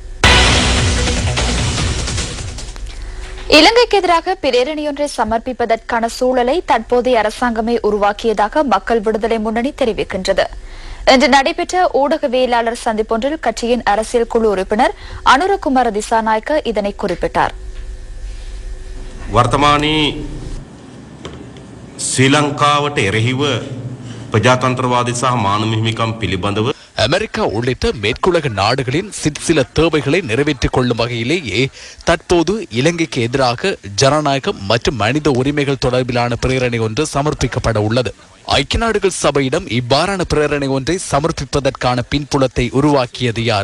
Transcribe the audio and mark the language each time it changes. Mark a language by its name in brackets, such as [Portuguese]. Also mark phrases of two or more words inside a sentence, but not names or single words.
[Tamil] இலங்கைக்கு எதிராக பிரேரணையொன்றை சமர்ப்பிப்பதற்கான சூழலை தற்போதைய அரசாங்கமே உருவாக்கியதாக மக்கள் விடுதலை முன்னணி தெரிவிக்கின்றது. இன்று நடைபெற்ற ஊடகவியலாளர் சந்திப்பொன்றில் கட்சியின் அரசியல் குழு உறுப்பினர் அனுரகுமார திசாநாயக்க இதனை குறிப்பிட்டார். [Sinhala] වර්තමානයේ ශ්‍රී ලංකාවට එරෙහිව ප්‍රජාතන්ත්‍රවාදී සහ මානව හිමිකම් පිළිබඳව [Tamil] அமெரிக்கா உள்ளிட்ட மேற்குலக நாடுகளின் சில தேவைகளை நிறைவேற்றிக் கொள்ளும் வகையிலேயே தற்போது இலங்கைக்கு எதிராக ஜனநாயகம் மற்றும் மனித உரிமைகள் தொடர்பிலான பிரேரணை ஒன்று சமர்ப்பிக்கப்பட உள்ளது. ஐக்கிய நாடுகள் சபையிடம் இவ்வாறான பிரேரணை ஒன்றை சமர்ப்பிப்பதற்கான பின்புலத்தை உருவாக்கியது யார்?